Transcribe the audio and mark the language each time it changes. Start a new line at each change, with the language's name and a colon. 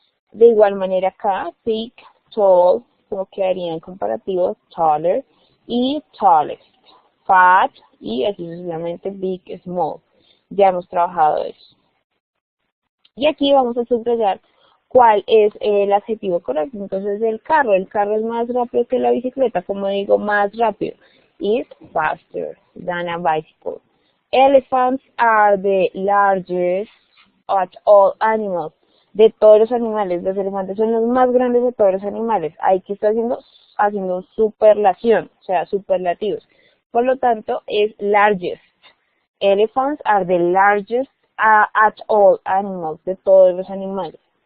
Spanish: De igual manera acá, thick, tall, como quedaría en comparativo, taller y tallest. Fat y así sucesivamente, big, small. Ya hemos trabajado eso. Y aquí vamos a subrayar cuál es el adjetivo correcto. Entonces el carro es más rápido que la bicicleta, como digo, más rápido.
English: Is faster than a bicycle. Elephants are the largest of all animals.
Spanish: De todos los animales, los elefantes son los más grandes de todos los animales. Ahí que está haciendo superlación, o sea, superlativos. Por lo tanto, es largest.
English: Elephants are the largest at all animals,
Spanish: de todos los animales.